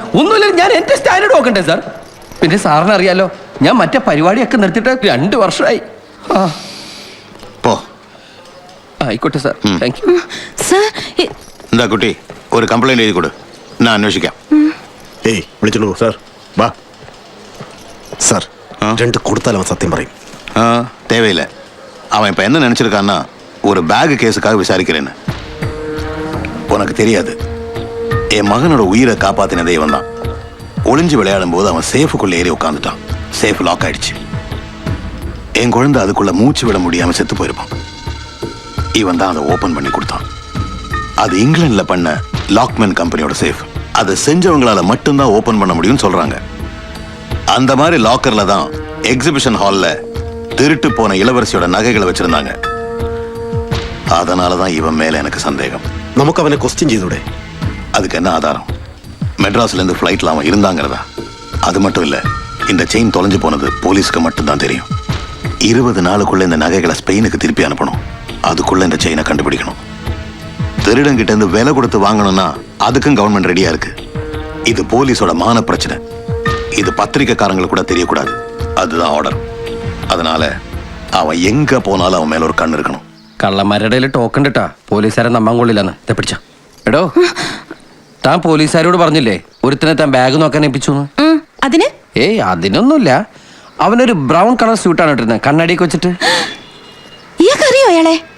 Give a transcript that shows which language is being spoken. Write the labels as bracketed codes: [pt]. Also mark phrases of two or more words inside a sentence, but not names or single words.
[ml] ഒന്നുമില്ല, ഞാൻ എന്റെ സ്റ്റാൻഡേർഡ് നോക്കണ്ടേ സാർ? പിന്നെ സാറിന് അറിയാലോ, ഞാൻ മറ്റേ പരിപാടിയൊക്കെ നിർത്തിയിട്ട് 2 വർഷമായി. പോ. ആയിക്കോട്ടെ സാർ, [en] thank you. [ml] എന്താ കുട്ടി, ഒരു കംപ്ലൈന്റ് എഴുതി കൊടു, ഞാൻ അന്വേഷിക്കാം. ഏയ് വിളിച്ചോളൂ സാർ. വാ സാർ, 2 കൊടുത്താലും അവൻ സത്യം പറയും. [ta] தேவையில்லை. அவன் இப்போ என்ன நினச்சிருக்கான்னா ஒரு பேகு கேஸுக்காக விசாரிக்கிறேன்னு. உனக்கு தெரியாது, என் மகனோட உயிரை காப்பாற்றினதே இவன் தான். ஒளிஞ்சு விளையாடும் போது அவன் சேஃபுக்குள்ளே ஏறி உட்காந்துட்டான். [en] safe lock [ta] ஆயிடுச்சு. என் குழந்தை அதுக்குள்ள மூச்சு விட முடியாமல் செத்து போயிருப்பான். இவன் தான் அதை ஓப்பன் பண்ணி கொடுத்தான். அது இங்கிலாண்டில் பண்ண லாக்மேன் கம்பெனியோட சேஃப். அதை செஞ்சவங்களால மட்டும்தான் ஓப்பன் பண்ண முடியும்னு சொல்றாங்க. அந்த மாதிரி லாக்கர்ல தான் [en] exhibition hall [ta] திருட்டு போன இளவரசியோட நகைகளை வச்சிருந்தாங்க. அதனாலதான் இவன் மேல எனக்கு சந்தேகம். [ml] നമുക്ക് അവനെ ക്വസ്റ്റ്യൻ ചെയ്തൂടെ? [ta] அதுக்கு என்ன ஆதாரம்? மெட்ராஸ்ல இருந்து ஃபிளைட்ல அவன் இருந்தாங்கிறதா? அது மட்டும் இல்ல, இந்த செயின் தொலைஞ்சு போனது போலீஸ்க்கு மட்டும்தான் தெரியும். 20 நாளுக்குள்ள இந்த நகைகளை ஸ்பெயினுக்கு திருப்பி அனுப்பணும். அதுக்குள்ள இந்த செயினை கண்டுபிடிக்கணும். திருடங்கிட்ட இருந்து விலை கொடுத்து வாங்கணும்னா அதுக்கும் கவர்மெண்ட் ரெடியா இருக்கு. இது போலீஸோட மான பிரச்சனை. இது பத்திரிக்கைக்காரங்களுக்கு கூட தெரியக்கூடாது. அதுதான் ஆர்டர். அதனால அவன் எங்க போனாலும் அவன் மேல [ml] ഒരു കണ്ണ് [ta] இருக்கணும். [ml] കള്ളന്മാരുടെ ഇടയിൽ ടോക്കൺ ഇട്ടാ പോലീസുകാരെ നമ്പാൻ കൊള്ളില്ലെന്ന്. ഇതെ പിടിച്ച എടോ, താൻ പോലീസുകാരോട് പറഞ്ഞില്ലേ ഒരുത്തനെ താൻ ബാഗ് നോക്കാൻ ഏൽപ്പിച്ചു? അതിന്? ഏയ് അതിനൊന്നുമില്ല. അവനൊരു [en] brown colour [ml] സ്യൂട്ടാണ് ഇട്ടിരുന്നത്, കണ്ണാടിയൊക്കെ വെച്ചിട്ട്. ഇയാൾക്കറിയോ അയാളെ?